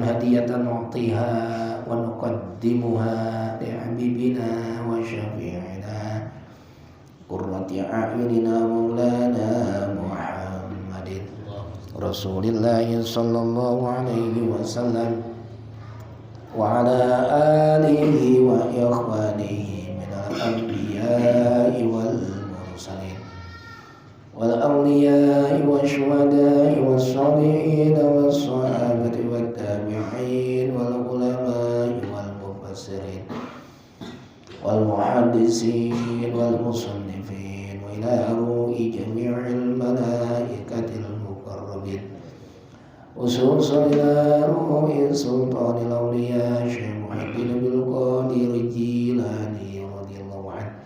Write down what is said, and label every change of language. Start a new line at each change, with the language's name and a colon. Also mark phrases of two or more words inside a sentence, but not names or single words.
Arabic: هديةً نعطيها ونقدمها لحبيبنا وشفيعنا قرة أعيننا مولانا محمد رسول الله صلى الله عليه وسلم وعلى آله وإخوانه من الأنبياء والمرسلين وال أولياء والشهداء والصالحين والصحابة والتابعين والعلماء والمفسرين والمحدثين والمصنفين وإلى روح جميع الملائكة المقربين خصوصا إلى روح سلطان الأولياء الشيخ محيي الدين عبد القادر الجيلاني رضي الله عنه.